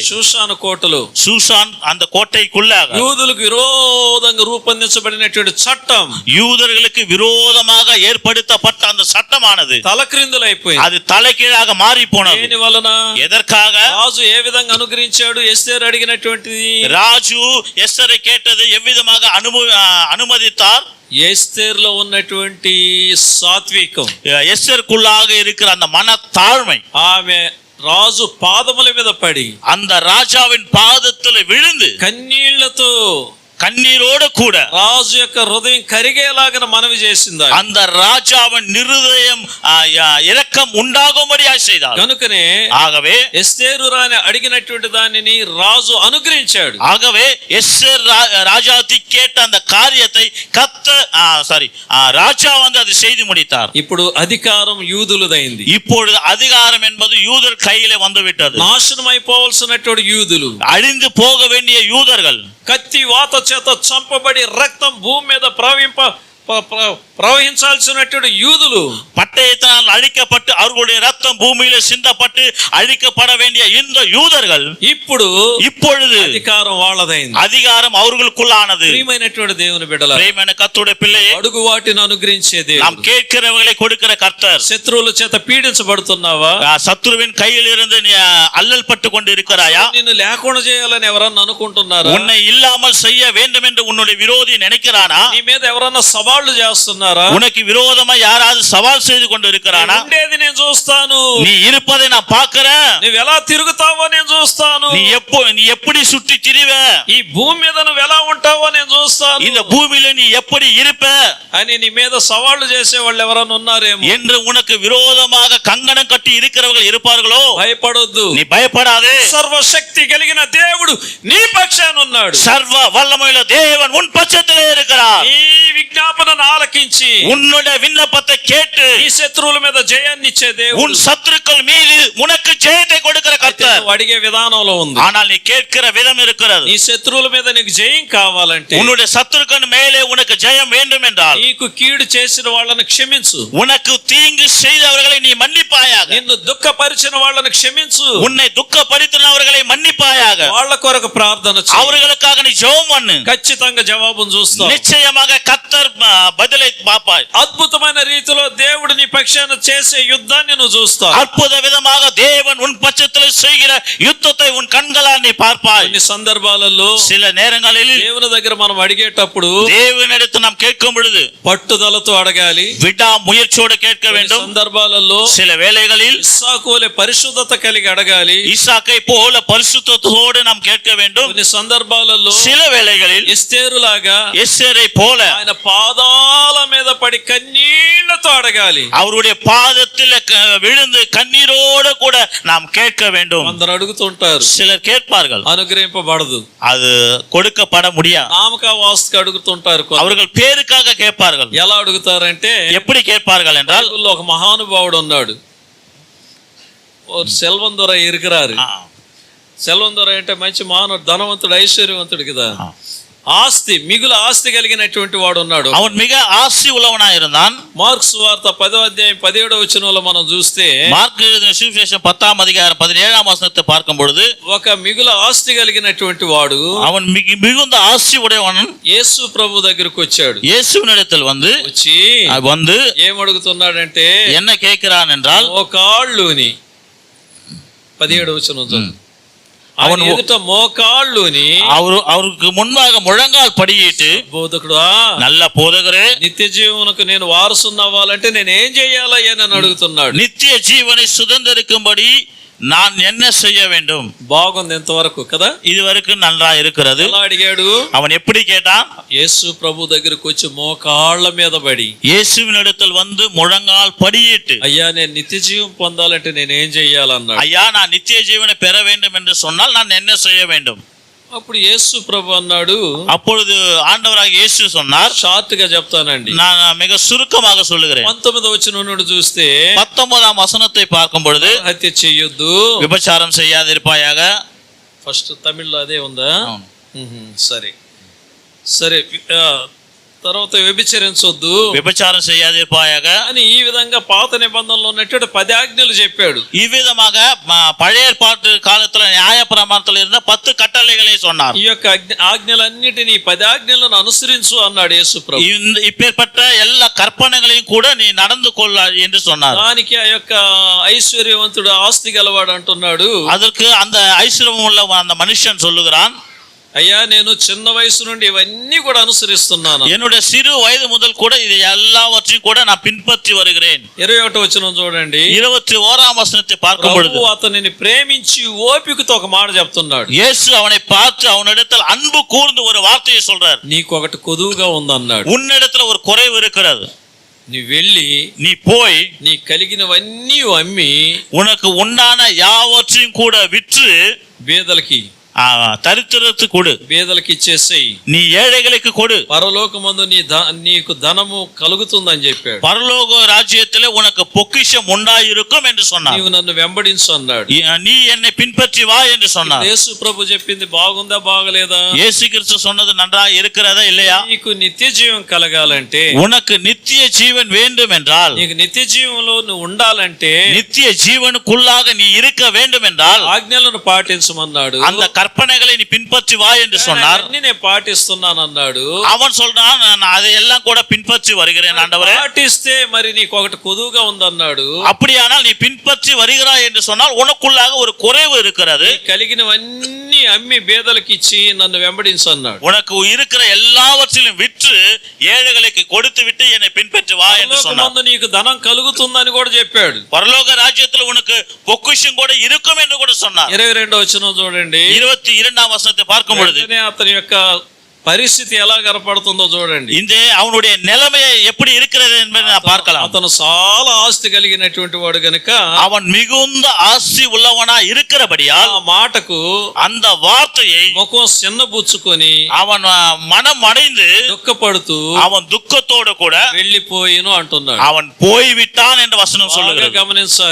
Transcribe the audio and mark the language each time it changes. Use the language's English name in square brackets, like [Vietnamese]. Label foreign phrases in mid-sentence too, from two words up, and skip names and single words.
[Telugu] షూషాను కోటలు, [Tamil] சூசான் அந்த கோட்டைக்குள்ளாக [Telugu] యూదులకు విరోధంగా రూపొందించబడినటువంటి చట్టం, [Tamil] யூதர்களுக்கு விரோதமாக ஏற்படுத்தப்பட்ட அந்த சட்டமானது [Telugu] తలక్రిందులైపోయింది. [Tamil] அது தலைகீழாக மாறி போனது. [Telugu] దేని వలన? [Tamil] எதற்காக? [Telugu] రాజు ఏ విధంగా అనుగ్రహించాడు? ఎస్తేరు అడిగినటువంటిది. [Tamil] ராஜு எஸ்தரை கேட்டது எவ்விதமாக அனுமதித்தார்? [Telugu] ఎస్తేరులో ఉన్నటువంటి సాత్వికం, [Tamil] எஸ்தருக்குள்ளாக இருக்கிற அந்த மன தாழ்மை, [Telugu] ఆమె రాజు పాదముల మీద పడి [Tamil] அந்த ராஜாவின் பாதத்தில் விழுந்து [Telugu] కన్నీళ్లతో [Tamil] கண்ணீரோடு கூட [Telugu] రాజు యొక్క హృదయం కరిగేలాగా మనవి చేసింది. [Tamil] அந்த ராஜாவின் இருதயம் இரக்கம் உண்டாகும்படியாக செய்தார். [Telugu] కనుకనే [Tamil] ஆகவே [Telugu] ఎస్తేరు రాణి అడిగినటువంటి దానిని రాజు అనుగ్రహించాడు. [Tamil] ஆகவே எஸ்தர் ராஜாத்தி கேட்ட அந்த காரியத்தை ராஜா வந்து அதை செய்து முடித்தார். [Telugu] ఇప్పుడు అధికారం యూదులదైంది. [Tamil] இப்பொழுது அதிகாரம் என்பது யூதர் கையிலே வந்து விட்டது. [Telugu] నాశనం అయిపోవలసినటువంటి యూదులు, [Tamil] அழிந்து போக வேண்டிய யூதர்கள், [Telugu] కత్తి వాత చేత చంపబడి రక్తం భూమి మీద ప్రవహించాల్సినటువంటి యూదులు, [Tamil] பட்டயத்தினால் அழிக்கப்பட்டு அவர்களுடைய ரத்தம் பூமியில சிந்தப்பட்டு அழிக்கப்பட வேண்டிய இந்த யூதர்கள் இப்பொழுது [Telugu] అధికారం వాళ్ళదైంది. [Tamil] அதிகாரம் அவர்களுக்குள்ளானது. [Telugu] ప్రియమైనటువంటి దేవుని బిడ్డలారా, [Tamil] ప్రియమైన కర్తరుடைய పిల్లయే, [Telugu] అడుగు వాటిని అనుగ్రహించే దేవుడు. [Tamil] நாம் கேட்கிறவர்களை கொடுக்கிற கர்த்தர். [Telugu] శత్రువుల చేత పీడించబడుతున్నావా? [Tamil] சத்துருவின் கையில் இருந்து நீ அல்லல் பட்டு கொண்டு இருக்கிறாயா? [Telugu] నిన్ను లేకుండా చేయాలని ఎవరన్నా అనుకుంటున్నారా? [Tamil] உன்னை இல்லாமல் செய்ய வேண்டும் என்று உன்னுடைய விரோதி நினைக்கிறானா? [Telugu] నీ మీద ఎవరన్నా సవాళ్లు చేస్తున్నారా? [Tamil] உனக்கு விரோதமா யாராவது சவால் செய்து கொண்டு இருக்கிறானா? [Telugu] ఉండేది నేను చూస్తాను, [Tamil] நீ இருப்பதை நான் பார்க்கிறேன், [Telugu] నువ్వు ఎలా తిరుగుతావో నేను చూస్తాను, [Tamil] நீ எப்படி சுற்றி திரிவ, [Telugu] ఈ భూమి మీద నువ్వు ఎలా ఉంటావో నేను చూస్తాను, [Tamil] இந்த பூமியில நீ எப்படி இருப்ப [Telugu] అని నీ మీద సవాళ్లు చేసే వాళ్ళు ఎవరన్నా ఉన్నారేమో [Tamil] என்று உனக்கு விரோதமாக கங்கணம் கட்டி இருக்கிறவர்கள் இருப்பார்களோ? [Telugu] భయపడొద్దు, [Tamil] நீ பயப்படாதே. [Telugu] సర్వశక్తి కలిగిన దేవుడు నీ పక్షాన ఉన్నాడు. [Tamil] சர்வ வல்லமையுள்ள தேவன் உன் பட்சத்திலே இருக்கிறார். [Telugu] ఈ విజ్ఞాపనను ఆలకించి [Tamil] உன்னுடைய விண்ணப்பத்தை கேட்டு [Telugu] నీ శత్రువుల మీద జయాన్ని ఇచ్చే దేవుడు, [Tamil] உன் சத்துருக்கள் மீது உனக்கு ஜெயத்தை கொடுக்கிற கர்த்தர். [Telugu] నువ్వు అడిగే విధానంలో ఉంది. [Tamil] ஆனால் நீ கேட்கிற விதம் இருக்கிறது. [Telugu] నీ శత్రువుల మీద నీకు జయం కావాలంటే, [Tamil] உன்னுடைய சத்துருக்கள் மேலே உனக்கு ஜெயம் வேண்டும் என்றால், [Telugu] నీకు కీడు చేసిన వాళ్ళని క్షమించు. [Tamil] உனக்கு தீங்கு செய்தவர்களை நீ மன்னிப்பாயாக. [Telugu] నిన్ను దుఃఖపరిచిన వాళ్ళని క్షమించు. [Tamil] உன்னை துக்கப்படுத்தினவர்களை மன்னிப்பாயாக. [Telugu] వాళ్ళ కొరకు ప్రార్థన చేయి. [Tamil] அவர்களுக்காக நீ ஜெபம் பண்ணு. [Telugu] ఖచ్చితంగా జవాబును చూస్తావు. [Tamil] நிச்சயமாக கர்த்தர் பதிலை பார்ப்பாய். [Telugu] అద్భుతమైన రీతిలో దేవుడు నీ పక్షాన చేసే యుద్ధాన్ని నువ్వు చూస్తావు. [Tamil] அற்புத விதமாக தேவன் உன் பட்சத்தில் செய்கிற யுத்தத்தை உன் கண்களால் நீ பார்ப்பாய். [Telugu] కొన్ని సందర్భాలలో [Tamil] சில நேரங்களில் [Telugu] దేవుని దగ్గర మనం అడిగేటప్పుడు [Tamil] தேவனிடத்தில் நாம் கேட்கும் பொழுது [Telugu] పట్టుదలతో అడగాలి, [Tamil] விடா முயற்சியோடு கேட்க வேண்டும். [Telugu] సందర్భాలలో [Tamil] சில வேளைகளில் [Telugu] ఇస్సాకు వలె పరిశుద్ధత కలిగి అడగాలి. [Tamil] ஈசாக்கை போல பரிசுத்தத்தோடு நாம் கேட்க வேண்டும். [Telugu] కొన్ని సందర్భాలలో [Tamil] சில வேளைகளில் [Telugu] ఎస్తేరులాగా [Tamil] எஸ்தேரை போல [Telugu] ఆయన పాదాల మీద పడి కన్నీళ్లతో అడగాలి. [Tamil] அவருடைய பாதத்தில் விழுந்து கண்ணீரோடு கூட நாம் கேட்க வேண்டும். [Telugu] అందరు అడుగుతుంటారు, [Tamil] சிலர் கேட்பார்கள், [Telugu] అనుగ్రహింపబడదు. [Tamil] அது கொடுக்கப்பட முடியாது. [Telugu] నామక వాస్తుకి అడుగుతుంటారు. [Tamil] அவர்கள் பேருக்காக கேட்பார்கள். [Telugu] ఎలా అడుగుతారంటే, [Tamil] எப்படி கேட்பார்கள் என்றால், [Telugu] బైబిల్లో ఒక మహానుభావుడు ఉన్నాడు. సెల్వందొర இருக்கிறாரு. సెల్వందొర అంటే మంచి మానవుడు, ధనవంతుడు, ఐశ్వర్యవంతుడు కదా. ఆస్తి, మిగులు ఆస్తి కలిగినటువంటి వాడు ఉన్నాడు. [Tamil] அவன் மிக ஆசி உள்ளவனாய் இருந்தான். [Telugu] మార్క్స్ వార్త 10వ అధ్యాయం 17వ వచనంలో మనం చూస్తే, [Tamil] మార్కు எழுதின சுவிசேஷம் 10ஆம் அதிகாரம் 17ஆம் வசனத்தை பார்க்கும் பொழுது, [Telugu] ఒక మిగులు ఆస్తి కలిగినటువంటి వాడు [Tamil] அவன் மிகுந்த ஆசி உடையவன் [Telugu] యేసు ప్రభు దగ్గరికి వచ్చాడు. [Tamil] இயேசுவினிடத்தில் வந்து [Telugu] ఏమడుగుతున్నాడంటే, [Tamil] என்ன கேட்கிறான் என்றால், [Telugu] మోకాళ్ళుని 17వ వచనం, [Tamil] அவன் எதிட்ட மோகாళ్ళుని அவருக்கு முன்பாக முழங்கால் படியிட்டு, [Telugu] బోధకుడా, [Tamil] நல்ல போதகரே, [Telugu] నిత్య జీవమునకు నేను వారసుని అవ్వాలంటే నేను ఏం చేయాలయ్యా అని అడుగుతున్నాడు. [Tamil] நித்திய ஜீவனை சுதந்தரிக்கும்படி நான் என்ன செய்ய வேண்டும்? [Telugu] బాగుంది ఎంతవరకు కదా. [Tamil] இது வரைக்கும் நல்லா இருக்கிறது. [Telugu] ఎలా అడిగాడు? [Tamil] அவன் எப்படி கேட்டான்? [Telugu] యేసు ప్రభు దగ్గరికి వచ్చి మోకాళ్ళ మీద పడి, [Tamil] இயேசுவினிடத்தில் வந்து முழங்கால் படியிட்டு, [Telugu] అయ్యా నేను నిత్య జీవం పొందాలంటే నేను ఏం చెయ్యాలన్నాడు. [Tamil] ஐயா நான் நித்திய ஜீவனை பெற வேண்டும் என்று சொன்னால் நான் என்ன செய்ய வேண்டும்? [Telugu] అప్పుడు యేసు ప్రభు అన్నాడు, [Tamil] அப்பொழுது ஆண்டவராக இயேசு சொன்னார், [Telugu] షార్ట్ గా చెప్తానండి, [Tamil] நான் மிக சுருக்கமாக சொல்லுகிறேன். [Telugu] 19వ వచనం నుండి చూస్తే, [Tamil] 19ஆம் వசனத்தை பார்க்கும் பொழுது, [Telugu] హత్య చెయ్యొద్దు, [Tamil] விபச்சாரம் செய்யாதிருப்பாயாக. [Telugu] ఫస్ట్ తమిళ్లో అదే ఉందా? సరే సరే. తర్వాత వ్యభిచరించొద్దు, [Tamil] விபச்சாரம் செய்யாதிருப்பாயாக [Telugu] అని ఈ విధంగా పాత నిబంధనలో ఉన్నట్టు 10 ఆజ్ఞలు చెప్పాడు. [Tamil] இவ்விதமாக பழைய ஏற்பாட்டு காலத்துல நியாய பிரமாணத்துல இருந்த 10 கட்டளைகளை சொன்னார். [Telugu] ఈ యొక్క ఆజ్ఞలన్నిటినీ 10 ఆజ్ఞలను అనుసరించు అన్నాడు యేసు ప్రభు. [Tamil] இப்பேற்பட்ட எல்லா கற்பனைகளையும் கூட நீ நடந்து கொள்ள என்று சொன்னார். [Telugu] దానికి ఆ యొక్క ఐశ్వర్యవంతుడు, ఆస్తి గలవాడు అంటున్నాడు, [Tamil] அதற்கு அந்த ஐஸ்வர்யம் உள்ள அந்த மனுஷன் சொல்லுகிறான், [Telugu] అయ్యా నేను చిన్న వయసు నుండి ఇవన్నీ కూడా అనుసరిస్తున్నాను. [Tamil] என்னுடைய சிறு வயது முதல் கூட இது எல்லாவற்றையும் கூட நான் பின்பற்றி வருகிறேன். [Telugu] 21వ వచనం చూడండి. [Tamil] 21ஆம் వచனத்தை பார்க்கும் பொழுது, [Telugu] అతనిని ప్రేమించి ఓపికతో ఒక మాట చెప్తున్నాడు. [Tamil] இயேசு அவனை பார்த்து அவனிடத்தில் அன்பு கூர்ந்து ஒரு வார்த்தையை சொல்றார். [Telugu] నీకు ఒకటి కొదువుగా ఉందన్నాడు. [Tamil] உன்னிடத்துல ஒரு குறைவு இருக்கிறது. [Telugu] నీ వెళ్ళి [Tamil] நீ போய் [Telugu] నీ కలిగినవన్నీ అమ్మి [Tamil] உனக்கு உண்டான யாவற்றையும் கூட விற்று [Telugu] బీదలకి, [Tamil] தரித்திரத்துக்கு கொடு, [Telugu] బీదలకి ఇచ్చేసేయి, [Tamil] நீ ஏழைகளுக்கு கொடு, [Telugu] పరలోకమందు నీకు ధనము కలుగుతుందని చెప్పాడు. [Tamil] பரலோக ராஜ்யத்திலே உனக்கு பொக்கிஷம் உண்டாயிருக்கும் என்று சொன்னார். [Telugu] నీవు నన్ను వెంబడించు అన్నాడు. [Tamil] நீ என்னை பின்பற்றி வா என்று சொன்னார். [Telugu] యేసు ప్రభు చెప్పింది బాగుందా బాగలేదా? [Tamil] இயேசு கிறிஸ்து சொன்னது நன்றாக இருக்கிறதா இல்லையா? [Telugu] నీకు నిత్య జీవం కలగాలంటే, [Tamil] உனக்கு நித்திய ஜீவன் வேண்டும் என்றால், [Telugu] నీకు నిత్య జీవంలో నువ్వు ఉండాలంటే, [Tamil] நித்திய ஜீவனுக்குள்ளாக நீ இருக்க வேண்டும் என்றால் [Telugu] ఆజ్ఞలను పాటించమన్నాడు. [Tamil] அந்த கற்பனைகளை நீ பின்பற்றி வா என்று சொன்னார். [Telugu] నేను పాటిస్తున్నాను అన్నాడు. [Tamil] அவன் சொல்றான், நான் அதையெல்லாம் கூட பின்பற்றி வருகிறேன் ஆண்டவரே. [Telugu] పాటిస్తే మరి నీకు ఒకటి కొదువుగా ఉందన్నాడు. [Tamil] அப்படியானால் நீ பின்பற்றி வருகிறாய் என்று சொன்னால் உனக்குள்ளாக ஒரு குறைவு இருக்கிறது. [Telugu] కలిగినవన్నీ అమ్మి బేదలకు ఇచ్చి నన్ను వెంబడించు అన్నాడు. [Tamil] உனக்கு இருக்கிற எல்லாவற்றிலும் விற்று ஏழைகளுக்கு கொடுத்து விட்டு என்னை பின்பற்றி வா என்று சொன்னார். [Telugu] నీకు ధనం కలుగుతుందని కూడా చెప్పాడు. [Tamil] பரலோக ராஜ்யத்தில் உனக்கு பொக்கிஷம் கூட இருக்கும் என்று கூட சொன்னார். [Telugu] 22వ వచనం చూడండి. [Tamil] 22ஆம் வசனத்தை பார்க்கும் பொழுது [Telugu] అతని యొక్క పరిస్థితి ఎలా కనపడుతుందో చూడండి. [Tamil] இந்த அவனுடைய நிலைமை எப்படி இருக்கிறது என்பதை நான் பார்க்கலாம். [Telugu] అతను చాలా ఆస్తి కలిగినటువంటి వాడు గనుక [Tamil] அவன் மிகுந்த ஆசி உள்ளவனா இருக்கிறபடியால் [Telugu] ఆ మాటకు [Tamil] அந்த வார்த்தையை [Telugu] ముఖం చిన్నబుచ్చుకొని [Tamil] அவன் மனம் அடைந்து [Telugu] దుఃఖపడుతూ [Tamil] அவன் துக்கத்தோடு கூட [Telugu] వెళ్ళిపోయిను అంటున్నాడు. [Tamil] அவன் போய்விட்டான் என்ற வசனம் சொல்லுகிறது. [Telugu] గమనించాలి.